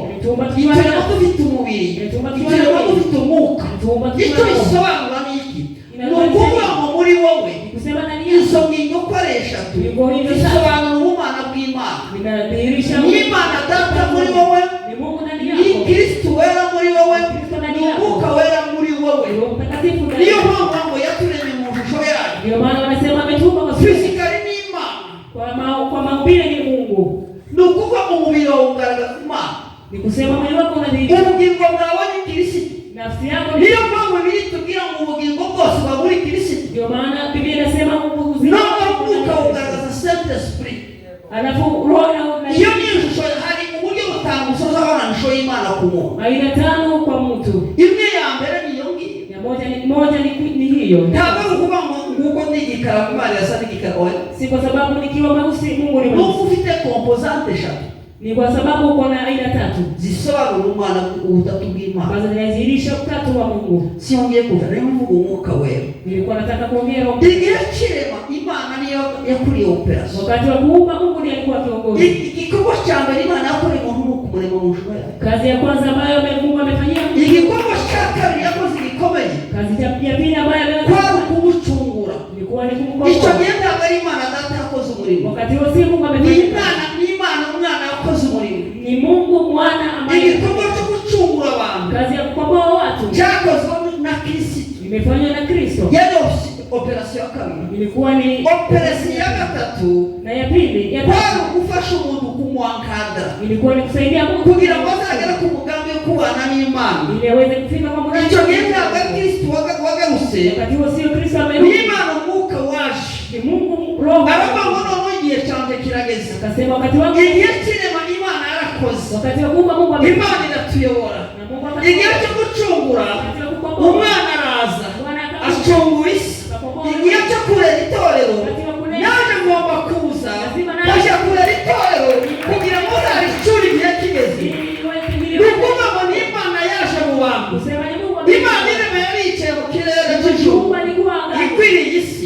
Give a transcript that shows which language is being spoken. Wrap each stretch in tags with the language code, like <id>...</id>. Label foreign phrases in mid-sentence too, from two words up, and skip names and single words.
<sw>Ametuumba tukiwa</sw> <rw>iturema na dufite umubiri, Iturema tukiwa iturema na dufite umwuka.</rw> <sw>Ametuumba</sw> <rw>Icyo</rw> <sw>tukiwa na</sw> <rw>bisobanura ni iki? Ni ukuvuga ngo muri wowe</rw> <sw>kusema ndani</sw> <rw>izo</rw> <sw>yako</sw> <rw>ngingo uko ari eshatu</rw> <sw>Ngingo hizo</sw> <rw>bisobanura ubumana bw'Imana.</rw> <sw>vinadhihirisha</sw> <rw>Ni Imana Data muri wowe,</rw> <sw>ni Mungu ndani ni yako,</sw> <rw>Kristo wera muri wowe,</rw> <sw>Kristo ni ndani yako,</sw> <rw>umwuka wera muri wowe.</rw> <sw>Roho Mtakatifu ndani</sw> <rw>Niyo</rw> <sw>yako.</sw> <rw>mpamvu ngo yaturemye mu shusho yayo.</rw> <sw>Ndio maana wanasema ametuumba kwa sura.</sw> <rw>Physically ni Imana.</rw> <sw>Kwa maumbile ni Mungu.</sw> <rw>Ni ukuvuga ngo umubiri wawe ugaragaza Imana,</rw> <sw>Ni kusema mwili wako unadhihirisha</sw> <rw>ubugingo bwawe ni Kristo.</rw> <sw>nafsi yako.</sw> <rw>Niyo mpamvu biri tubwira ngo ubugingo bwose buba muri Kristo.</rw> <sw>Ndio maana Biblia inasema uzima</sw> <rw>Naho umwuka ugaragaza Saint Esprit.</rw> <sw>alafu roho na</sw> <rw>Iyo ni ishusho, hari uburyo butanu usoza abana ishusho y'Imana ku muntu.</rw> <sw>aina tano kwa mtu.</sw> <rw>Imwe ya mbere ni iyo ngiyo.</rw> <sw>Ya moja ni hiyo.</sw> <rw>Ntabwo ari ukuvuga ngo nguko ndi igikara Imana yasa n'igikara oya.</rw> <sw>Si kwa sababu nikiwa mweusi Mungu ni</sw> <rw>Nuko</rw> <sw>mweusi.</sw> <rw>ufite composante eshatu</rw> <sw>Ni kwa sababu uko na aina tatu</sw> <rw>zisobanura umwana ubutatu bw'Imana.</rw> <sw>ambazo zinadhihirisha utatu wa Mungu.</sw> <rw>Siyongeye kuva rero mvuga umwuka wera.</rw> <sw>Nilikuwa nataka kuongea</sw> <rw>Igihe kirema Imana niyo yakuriye operasiyo.</rw> <sw>wakati wa kuumba Mungu ndiye alikuwa kiongozi.</sw> <rw>Igikorwa cya mbere Imana yakoreye umuntu ni ukumurema mu shusho yayo.</rw> <sw>Kazi ya kwanza ambayo Mungu amefanyia,</sw> <rw>Igikorwa cya kabiri yakoze gikomeye</rw> <sw>kazi ya pili ambayo</sw> <rw>kwari</rw> <sw>amefanya</sw> <rw>ukumucungura.</rw> <sw>ilikuwa ni</sw> <rw>Icyo</rw> <sw>kumkomboa.</sw> <rw>gihe ntabwo ari Imana Data yakoze umurimo,</rw> <sw>Wakati huo si Mungu</sw> <rw>ni</rw> <sw>amefanya,</sw> <rw>Imana umwana yakoze umurimo.</rw> <sw>ni Mungu mwana ambaye</sw> <rw>Igikorwa cyo gucungura abantu</rw> <sw>kazi ya kukomboa watu</sw> <rw>cyakozwe na Kristo.</rw> <sw>imefanywa na Kristo.</sw> <rw>Yari operasiyo ya kabiri.</rw> <sw>Ilikuwa ni</sw> <rw>Operasiyo ya gatatu</rw> <sw>na ya pili, ya</sw> <rw>kwari</rw> <sw>tatu</sw> <rw>ugufasha umuntu kumwankadara</rw> <sw>ilikuwa ni kusaidia Mungu</sw> <rw>kugira ngo azagere ku mugambi wo kubana n'Imana.</rw> <sw>ili aweze kufika kwa Mungu.</sw> <rw>Icyo gihe ntabwo ari Kristo wagarutse,</rw> <sw>Wakati huo sio Kristo</sw> <rw>ni</rw> <sw>amerudi,</sw> <rw>Imana umwuka waje.</rw> <sw>ni Mungu roho.</sw> <rw>Aravuga ngo noneho igihe cyanjye kirageze.</rw> <sw>Akasema wakati wangu,</sw> <rw>Igihe kirema Imana yarakoze,</rw> <sw>wakati wa kuumba Mungu amefanya</sw> <rw>Imana iratuyobora.</rw> <sw>na Mungu</sw> <rw>Igihe</rw> <sw>akafanya.</sw> <rw>cyo gucungura</rw> <sw>Wakati wa kukomboa</sw> <rw>umwana araza</rw> <sw>Bwana</sw> <rw>acungura isi. Igihe cyo kurera itorero naje ngomba kuza kajya kurera itorero kugira ngo uzaricure igihe kigeze. Ni ukuvuga ngo ni Imana yaje mu bantu. Imana irema yari yicaye mu kirere cy'ijuru ikwiriye isi.</rw>